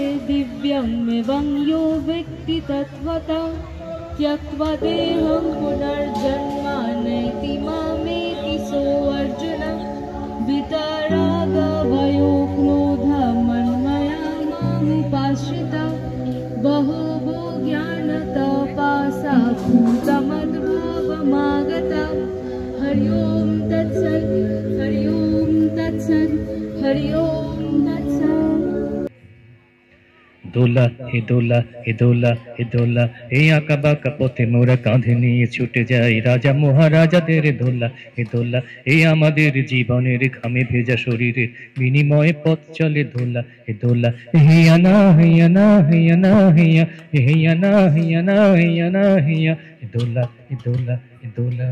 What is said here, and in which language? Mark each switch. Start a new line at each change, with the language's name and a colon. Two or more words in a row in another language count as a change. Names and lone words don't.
Sanskrit: दिव्यमेवं यो वेत्ति तत्त्वतः त्यक्त्वा देहं पुनर्जन्म नैति मामेति सोऽर्जुन वितराग भयो क्रोध मन्मया मामुपाश्रिता बहवो ज्ञानतपसा भूतमद्भावमागता हरि ओं तत्सत् हरि ओं तत्सत् हरि ओं तत्सत्।
Bangla: দোলা হে দোলা হে দোলা হে দোলা এই আঁকা বাঁকা পথে মোরা কাঁধে নিয়ে ছুটে যাই রাজা মহারাজাদের দোলা হে দোলা এই আমাদের জীবনের ঘামে ভেজা শরীরে বিনিময়ে পথ চলে দোলা হে দোলা হিয়া না হিয়া না হিয়া না হিয়া হিয়া না হিয়া না হিয়া না হিয়া হে দোলা হে দোলা হে দোলা।